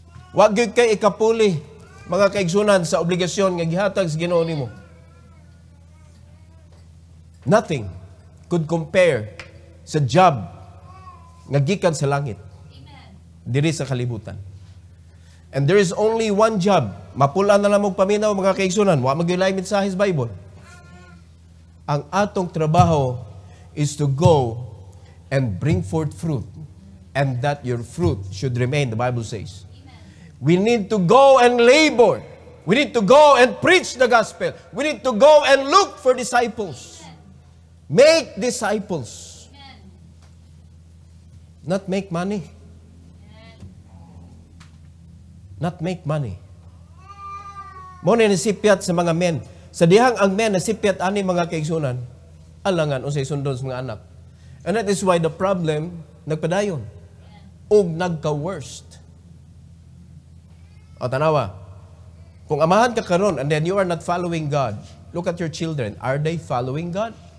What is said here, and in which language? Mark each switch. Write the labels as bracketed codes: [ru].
[ceb] Wa gyud kay ikapuli mga kaigsunan sa obligasyon nga gihatag sa Ginoo nimo. [en] Nothing could compare sa job [ceb] nga gikan sa langit. Diri sa kalibutan. [en] And there is only one job. [ceb] Mapula na lang mong paminaw mga kaigsunan. Wa magyulay mensahe sa Bible. Ang atong trabaho [en] is to go and bring forth fruit. And that your fruit should remain, the Bible says. We need to go and labor. We need to go and preach the gospel. We need to go and look for disciples. Make disciples. Not make money. Not make money. [ceb] Mo na nasipyat sa mga men. Sa dihang ang men nasipyat ani mga kaigsunan, alangan unsay sundon sa mga anak. [en] And that is why the problem [ceb] nagpadayon ug nagka-worst. O tanawa, kung amahan ka karon [en] and then you are not following God, look at your children. Are they following God?